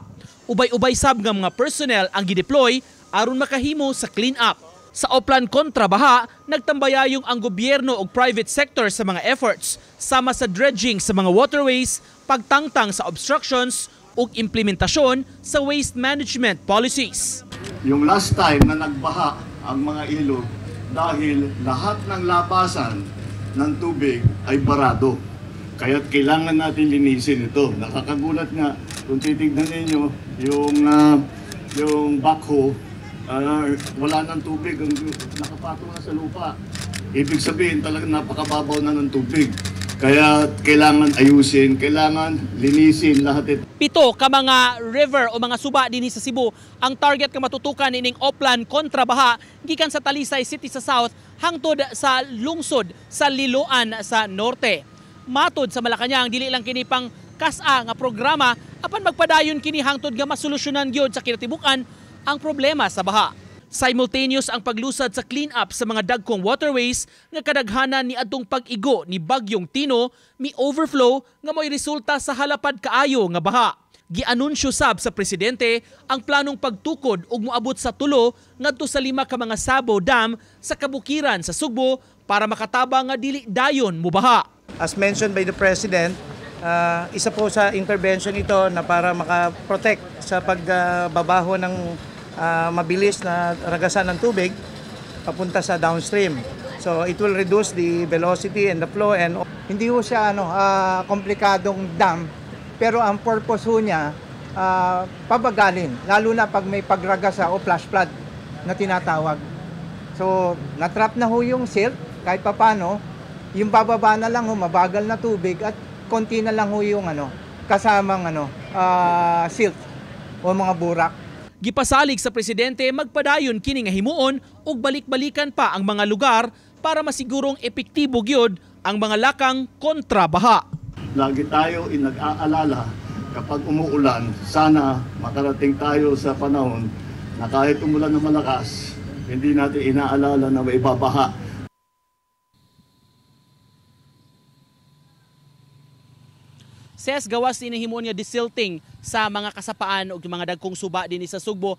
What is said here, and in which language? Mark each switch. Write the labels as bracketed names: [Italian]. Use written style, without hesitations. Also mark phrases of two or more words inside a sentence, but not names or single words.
[Cebuano] Ubay-ubay sab nga mga personnel ang gideploy aron makahimo sa [English] clean up. [Cebuano] Sa O-Plan kontra baha, nagtambayayong ang gobyerno ug [English] private sector [Cebuano] sa mga efforts sama sa dredging sa mga waterways, pagtangtang sa obstructions ug implementasyon sa [English] waste management policies. [Filipino] Yung [English] last time [Filipino] na nagbaha ang mga ilog dahil lahat ng labasan ng tubig ay barado. Kaya't kailangan natin linisin ito. Nakakagulat nga kung titignan ninyo yung backhoe, wala ng tubig, nakapatong na sa lupa. Ibig sabihin talagang napakababaw na ng tubig. Kaya kailangan ayusin, kailangan linisin lahat ito. [Cebuano] 7 ka mga river o mga suba dinhi sa Cebu ang target nga matutukan ining O-Plan kontra baha gikan sa Talisay City sa south hangtod sa lungsod sa Liloan sa norte. Matod sa Malacañang dili lang kini pang kas-a nga programa apan magpadayon kini hangtod nga masolusyonan gyud sa kinatibukan ang problema sa baha. Simultaneous ang paglusad sa [English] clean up [Cebuano] sa mga dagkong waterways nga kadaghanan ni adtong pag-igo ni Bagyong Tino mi overflow nga mo'y resulta sa halapad kaayo nga baha. Gianunsyo sab sa Presidente ang planong pagtukod ug moabot sa 3 ngadto sa 5 ka mga Sabo Dam sa kabukiran sa Sugbo para makatabang nga dili dayon mubaha. [English] As mentioned by the President, [Filipino] isa po sa intervention ito na para makaprotect sa pagbabaho ng mabilis na ragasan ng tubig papunta sa downstream. [English] So it will reduce the velocity and the flow and [Filipino] hindi ho siya komplikadong dam pero ang purpose ho niya pabagalin lalo na pag may pagragasa o [English] flash flood [Filipino] na tinatawag. So natrap na ho yung silt kahit papano yung bababa na lang ho mabagal na tubig at konti na lang ho yung kasamang silt o mga burak. [Cebuano] Gipasalig sa Presidente magpadayon kini nga himuon ug balik-balikan pa ang mga lugar para masigurong epektibo gyud ang mga lakang kontra baha. [Filipino] Lagi tayo inag-aalala kapag umuulan, sana makarating tayo sa panahon na kahit umulan ng malakas, hindi natin inaalala na may babaha. [Cebuano] Ses gawas din himo niya desilting sa mga kasapaan o mga dagkong suba din sa Sugbo.